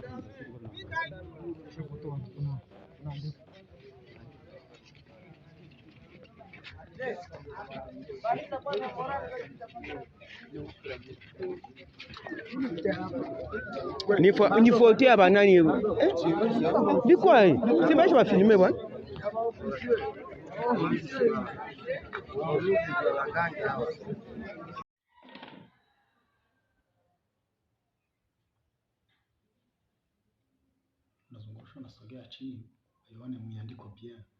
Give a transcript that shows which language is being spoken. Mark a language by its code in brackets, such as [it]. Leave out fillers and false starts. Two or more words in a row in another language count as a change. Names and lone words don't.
[sw] Nifotea banani bikwa si baje ba filmer bwana. Nazungusha nasogea chini ione miandiko pia.